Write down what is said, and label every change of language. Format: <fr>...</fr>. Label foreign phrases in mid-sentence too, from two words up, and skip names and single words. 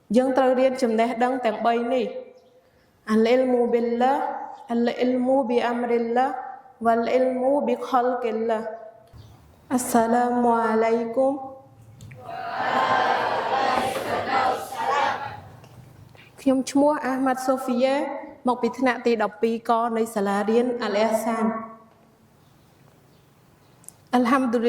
<km>dươngត្រូវរៀនចំណេះដឹងទាំង3នេះ</km> <ar>العلم بالله العلم بأمر الله والعلم بخلق الله السلام عليكم</ar> <km>ខ្ញុំឈ្មោះអាហ្មាត់សូហ្វីយ៉ាមកពីថ្នាក់ទី12កនៃសាលារៀនអាល់អេះសានអល់ហាំឌូលី</km>